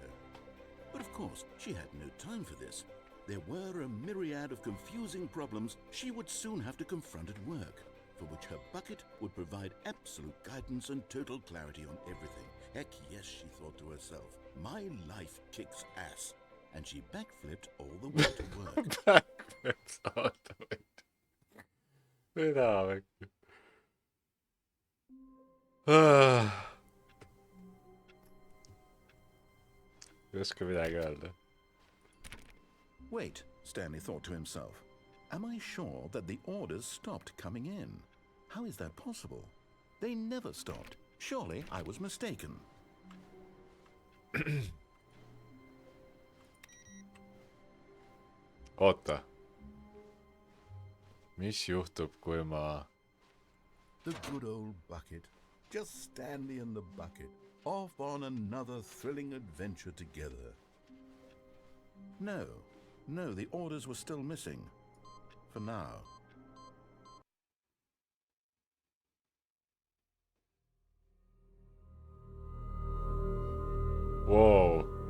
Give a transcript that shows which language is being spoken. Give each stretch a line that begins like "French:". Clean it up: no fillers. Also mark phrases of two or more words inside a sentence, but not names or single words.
English: But of course, she had no time for this. There were a myriad of confusing problems she would soon have to confront at work, for which her bucket would provide absolute guidance and total clarity on everything. Heck yes, she thought to herself, my life kicks ass. And she backflipped all the way to work. Backflips all the way to...
Estonian: Mida või? Ei oska midagi öelda.
English: Wait, Stanley thought to himself. Am I sure that the orders stopped coming in? How is that possible? They never stopped. Surely I was mistaken.
Estonian: Oota. Mis juhtub, kui ma...
English: The good old bucket. Just Stanley and the bucket. off on another thrilling adventure together. No, the orders were still missing. For now. Whoa.